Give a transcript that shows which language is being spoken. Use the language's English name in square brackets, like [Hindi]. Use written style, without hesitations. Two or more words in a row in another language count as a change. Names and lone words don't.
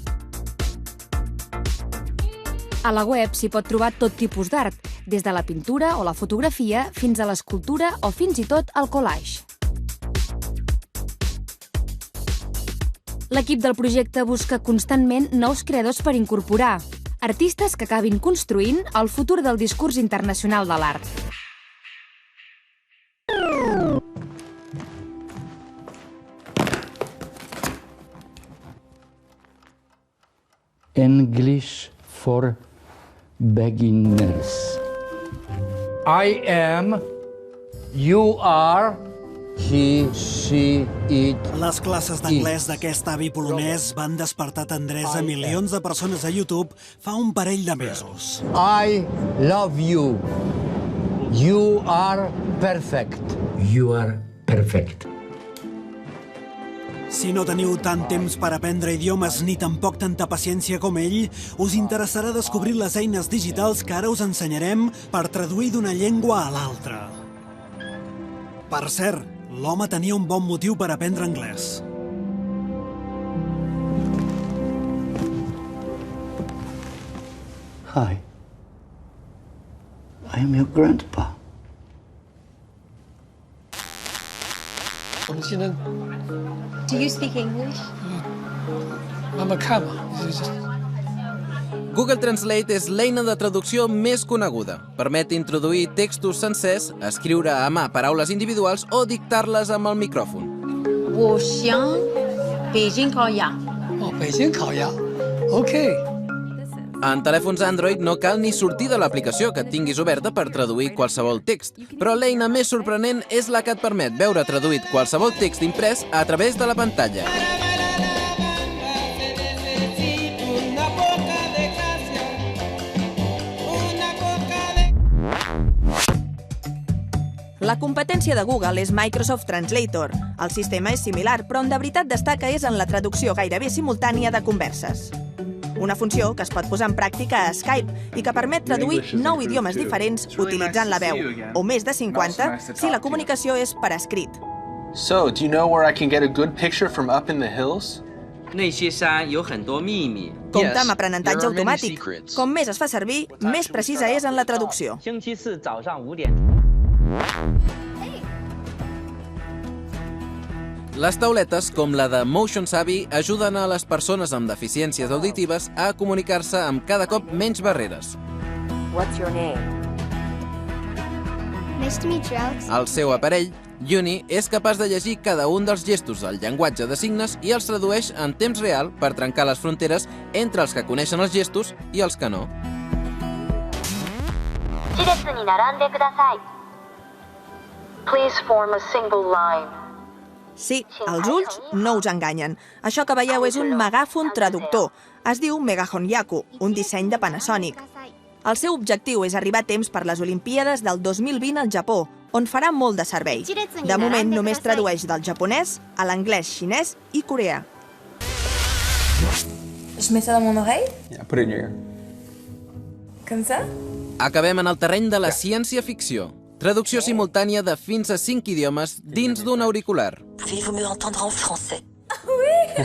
[Catalan] A la web s'hi pot trobar tot tipus d'art, des de la pintura o la fotografia fins a l'escultura o fins i tot el collage. L'equip del projecte busca constantment nous creadors per incorporar, artistes que acabin construint el futur del discurs internacional de l'art. [English] English for beginners. I am, you are, he, she, it. [Catalan] Les classes d'anglès d'aquest avi polonès van despertar tendresa a milions de persones a YouTube fa un parell de mesos. [English] I love you. You are perfect. You are perfect. [Catalan] Si no teniu tant temps per aprendre idiomes ni tampoc tanta paciència com ell, us interessarà descobrir les eines digitals que ara us ensenyarem per traduir d'una llengua a l'altra. Per cert, l'home tenia un bon motiu per aprendre anglès. [English] Hi. I am your grandpa. Do you speak English? [Catalan] Google Translate és l'eina de traducció més coneguda. Permet introduir textos sencers, escriure a mà paraules individuals o dictar-les amb el micròfon. [Chinese] 我想北京烤鸭。北京烤鸭。OK. [Catalan] En telèfons Android no cal ni sortir de l'aplicació que et tinguis oberta per traduir qualsevol text, però l'eina més sorprenent és la que et permet veure traduït qualsevol text imprès a través de la pantalla. La competència de Google és Microsoft Translator. El sistema és similar, però on de veritat destaca és en la traducció gairebé simultània de converses. Una funció que es pot posar en pràctica a Skype i que permet traduir 9 idiomes diferents utilitzant la veu, o més de 50 si la comunicació és per escrit. [English] So, do you know where I can get a good picture from up in the hills? [Chinese] 那些山有很多秘密。 [Catalan] Compte amb aprenentatge automàtic. Com més es fa servir, més precisa és en la traducció. [Chinese] 星期四早上5点。 [Catalan] Les tauletes, com la de Motion Savvy, ajuden a les persones amb deficiències auditives a comunicar-se amb cada cop menys barreres. [English] What's your name? Nice to meet you, Alex. [Catalan] El seu aparell, Uni, és capaç de llegir cada un dels gestos al llenguatge de signes i els tradueix en temps real per trencar les fronteres entre els que coneixen els gestos i els que no. [English] Please form a single line. [Catalan] Sí, els ulls no us enganyen. Això que veieu és un megàfon traductor. Es diu Megafon Yaku, un disseny de Panasonic. El seu objectiu és arribar a temps per les Olimpíades del 2020 al Japó, on farà molt de servei. De moment només tradueix del japonès a l'anglès, xinès i coreà. [French] Je mets ça dans mon oreille? [English] Yeah, put it in your ear. [French] Comme ça? [Catalan] Acabem en el terreny de la ciència-ficció. Traducció simultània de fins a 5 idiomes dins d'un auricular. [French] Pouvez-vous me entendre en français? Oui!